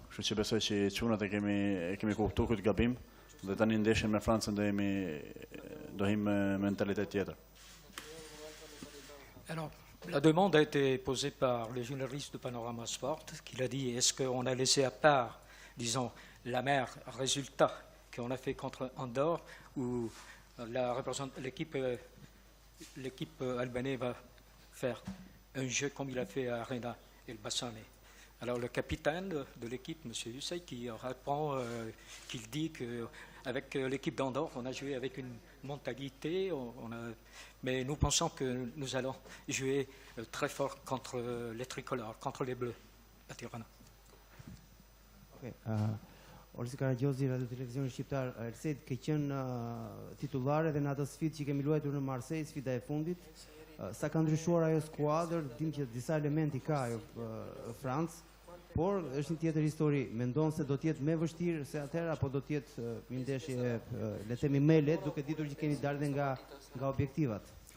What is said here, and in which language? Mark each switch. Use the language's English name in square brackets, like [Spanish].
[Albanian] Kështu që besoj që çunat e kemi kuptuar këtë gabim dhe tani ndeshjen me Francën do him me mentalitet tjetër. [French] Alors, la demande a été posée par le journaliste de Panorama Sport, qui a dit est-ce qu'on a laissé à part, disons, l'amer résultat qu'on a fait contre Andorre, ou l'équipe albanaise va faire un jeu comme il a fait à Arena El Bassane. Alors le capitaine de l'équipe, M. Hysaj, qui répond, qu'il dit qu'avec l'équipe d'Andorre, on a joué avec une mentalité, mais nous pensons que nous allons jouer très fort contre les tricolores, contre les bleus à Tirana. Okay. [Albanian] Olsi Karagjozi, Radio Televizioni Shqiptar, Erced, ke qenë titullare dhe në atë sfidë që kemi luajtur në Marseille, sfida e fundit. Sa ka ndryshuar ajo skuadër, dim që disa elementi ka ajo Francë, por është një tjetër histori. Mendon se do të jetë më vështirë se atëherë apo do të jetë një ndeshje le të themi më lehtë, duke ditur që keni dalë nga objektivat?